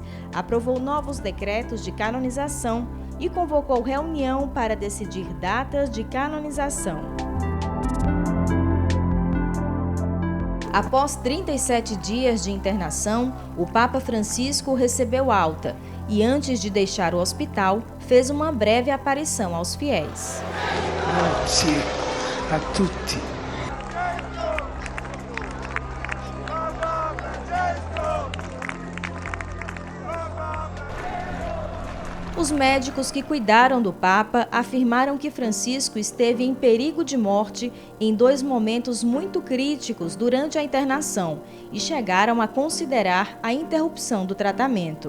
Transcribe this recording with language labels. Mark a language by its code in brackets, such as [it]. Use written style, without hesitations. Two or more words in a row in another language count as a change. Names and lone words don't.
[pt] Aprovou novos decretos de canonização e convocou reunião para decidir datas de canonização. Após 37 dias de internação, o Papa Francisco recebeu alta e, antes de deixar o hospital, fez uma breve aparição aos fiéis. [it] Grazie a tutti. [pt] Os Os médicos que cuidaram do Papa afirmaram que Francisco esteve em perigo de morte em 2 momentos muito críticos durante a internação e chegaram a considerar a interrupção do tratamento.